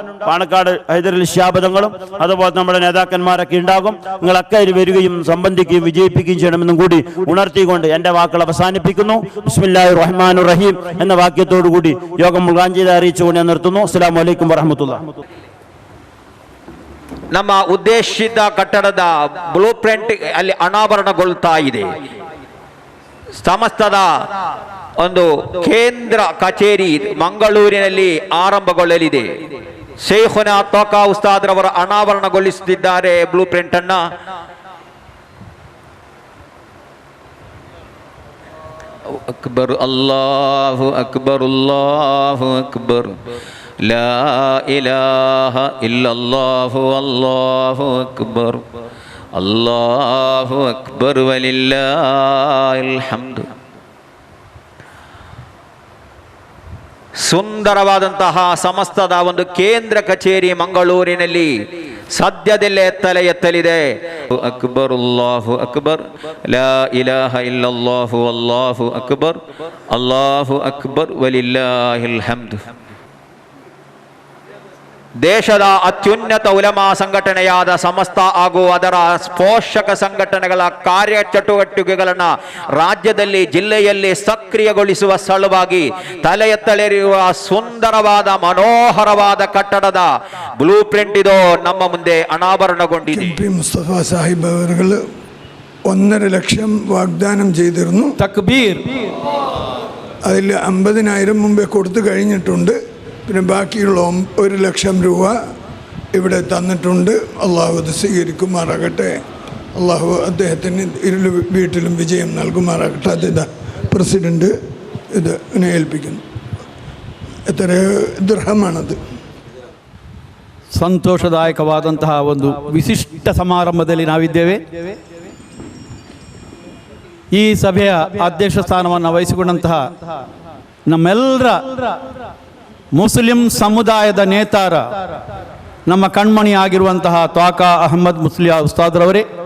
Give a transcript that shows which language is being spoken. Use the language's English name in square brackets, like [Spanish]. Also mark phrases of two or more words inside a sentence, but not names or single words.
[Malayalam] പാണക്കാട് ഹൈദരലി ശിഹാബദങ്ങളും അതുപോലെ നമ്മുടെ നേതാക്കന്മാരൊക്കെ ഉണ്ടാകും. നിങ്ങളൊക്കെ ഇതിൽ വരികയും സംബന്ധിക്കുകയും വിജയിപ്പിക്കുകയും ചെയ്യണമെന്നും കൂടി ഉണർത്തിക്കൊണ്ട് എൻ്റെ വാക്കുകൾ അവസാനിപ്പിക്കുന്നു. [Arabic] بسم الله الرحمن الرحيم [Malayalam] എന്ന വാക്യത്തോടു കൂടി യോഗം ഉദ്ഘാടനം ചെയ്ത് അറിയിച്ചുകൊണ്ട് ഞാൻ നിർത്തുന്നു. [Arabic] السلام عليكم ورحمة الله. [Kannada] ನಮ್ಮ ಉದ್ದೇಶಿತ ಕಟ್ಟಡದ [English] blue print [Kannada] ಅಲ್ಲಿ ಅನಾವರಣಗೊಳ್ತಾ ಇದೆ. ಸಮಸ್ತದ ಒಂದು ಕೇಂದ್ರ ಕಚೇರಿ ಮಂಗಳೂರಿನಲ್ಲಿ ಆರಂಭಗೊಳ್ಳಲಿದೆ. ಶೇಖುನಾ ತೋಕಾ ಉಸ್ತಾದ್ರವರು ಅನಾವರಣಗೊಳಿಸುತ್ತಿದ್ದಾರೆ [English] blue print [Kannada] ಅನ್ನ. [Arabic] أكبر الله أكبر الله أكبر لا إله إلا الله والله أكبر الله أكبر ولله الحمد. [Kannada] ಸುಂದರವಾದಂತಹ ಸಮಸ್ತದ ಒಂದು ಕೇಂದ್ರ ಕಚೇರಿ ಮಂಗಳೂರಿನಲ್ಲಿ ಸದ್ಯದಲ್ಲೇ ತಲೆ ಎತ್ತಲಿದೆ. [Arabic] أكبر الله أكبر لا إله إلا الله الله أكبر الله أكبر ولله الحمد. [Kannada] ದೇಶದ ಅತ್ಯುನ್ನತ ಉಲಮಾ ಸಂಘಟನೆಯಾದ ಸಮಸ್ತ ಹಾಗೂ ಅದರ ಪೋಷಕ ಸಂಘಟನೆಗಳ ಕಾರ್ಯಚಟುವಟಿಕೆಗಳನ್ನು ರಾಜ್ಯದಲ್ಲಿ ಜಿಲ್ಲೆಯಲ್ಲಿ ಸಕ್ರಿಯಗೊಳಿಸುವ ಸಲುವಾಗಿ ತಲೆ ಎತ್ತಲಿರುವ ಸುಂದರವಾದ ಮನೋಹರವಾದ ಕಟ್ಟಡದ [English] blue print [Kannada] ಇದು ನಮ್ಮ ಮುಂದೆ ಅನಾವರಣಗೊಂಡಿದೆ. [Malayalam] മുസ്തഫ സാഹിബ് അവർ 1.5 ലക്ഷം വാഗ്ദാനം ചെയ്തിരുന്നു. തക്ബീർ. അതിൽ 50,000 മുമ്പേ കൊടുത്തു കഴിഞ്ഞിട്ടുണ്ട്. പിന്നെ ബാക്കിയുള്ള 1 ലക്ഷം രൂപ ഇവിടെ തന്നിട്ടുണ്ട്. അള്ളാഹു അത് സ്വീകരിക്കുമാറാകട്ടെ. അള്ളാഹു അദ്ദേഹത്തിന് വീട്ടിലും വിജയം നൽകുമാറാകട്ടെ. അത് പ്രസിഡന്റ് ഇതിനെ ഏൽപ്പിക്കുന്നു. എത്ര ദിർഹമാണത്? [Kannada] ಸಂತೋಷದಾಯಕವಾದಂತಹ ಒಂದು ವಿಶಿಷ್ಟ ಸಮಾರಂಭದಲ್ಲಿ ನಾವಿದ್ದೇವೆ. ಈ ಸಭೆಯ ಅಧ್ಯಕ್ಷ ಸ್ಥಾನವನ್ನು ವಹಿಸಿಕೊಂಡಂತಹ ನಮ್ಮೆಲ್ಲರ ಮುಸ್ಲಿಂ ಸಮುದಾಯದ ನೇತಾರ ನಮ್ಮ ಕಣ್ಮಣಿ ಆಗಿರುವಂತಹ ತ್ವಾಕಾ ಅಹಮ್ಮದ್ ಮುಸ್ಲಿಯಾ ಉಸ್ತಾದ್ರವರೇ,